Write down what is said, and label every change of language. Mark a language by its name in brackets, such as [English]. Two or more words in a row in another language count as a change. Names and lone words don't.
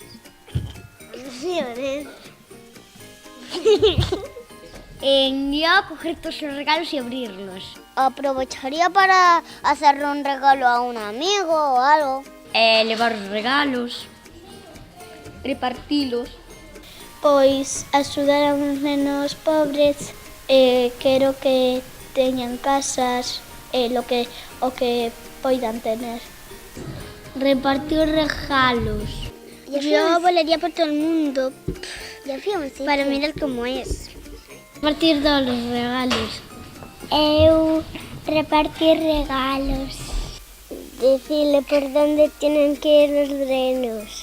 [Spanish] Yo a coger todos los regalos y abrirlos. Aprovecharía para hacerle un regalo a un amigo o algo. Llevar regalos, repartirlos. [Galician] Pois axudar a uns nenos pobres, quero que teñan casas, o que poidan tener. [Spanish] Repartir regalos. Yo volaría por todo el mundo para mirar cómo es. Repartir todos los regalos. [Galician] Eu repartir regalos. [Spanish] Decirle por dónde tienen que ir los renos.